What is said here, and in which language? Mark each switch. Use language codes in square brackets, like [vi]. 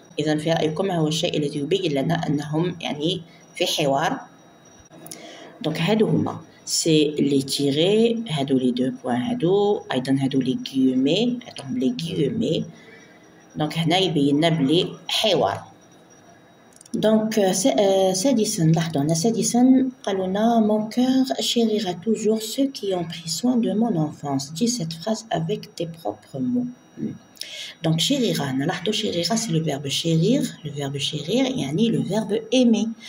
[ar] إذا فيكم هو الشيء الذي يبين لنا أنهم يعني في حوار. [fr] Donc [ar] هادو هما [fr] c'est les tirés هادو les deux points هادو أيضا هادو les guillemets هادو les guillemets. [ar] Donc هنا يبين لنا بلي حوار. [fr] Donc [ar] سادسا قالوا لنا [fr] mon cœur chérira toujours ceux qui ont pris soin de mon enfance. Dis cette phrase avec tes propres mots. Donc chérira, chérira c'est le verbe chérir, [ar] يعني [fr] le verbe aimer.